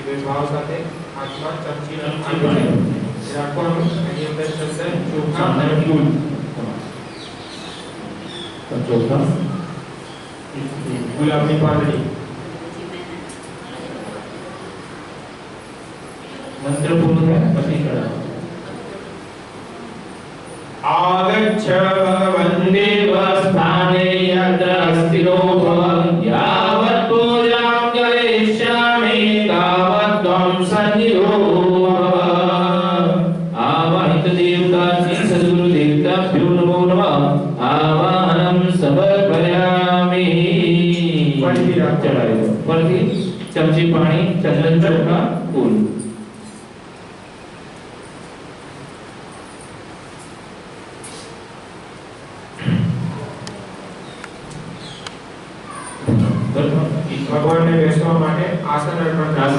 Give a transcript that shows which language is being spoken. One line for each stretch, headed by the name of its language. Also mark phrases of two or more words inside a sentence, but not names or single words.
Gujarati: તો ભાવ સાથે હાથમાં ચમચી રાખવાનું, એની અંદર ચંદન, ચોખા અને ફૂલ, ચોખા, ગુલાબની પાંદડી, મંત્ર પૂરો થાય પછી કરાવો.
Sanskrit: आगच्छ वन्देव स्थाने यत्र अस्थिरो भव यावत् पूजां करिष्यामि तावत् त्वं सन्निधो भव. आवाहित देवता श्री सद्गुरु देवताभ्यो नमो नमः. आवाहनं समर्पयामि.
Gujarati: चढ़ाई परથી ચમચી પાણી, ચંદન, ચોખા, ફૂલ. ભગવાનને બેસવા માટે આસન અર્પણ,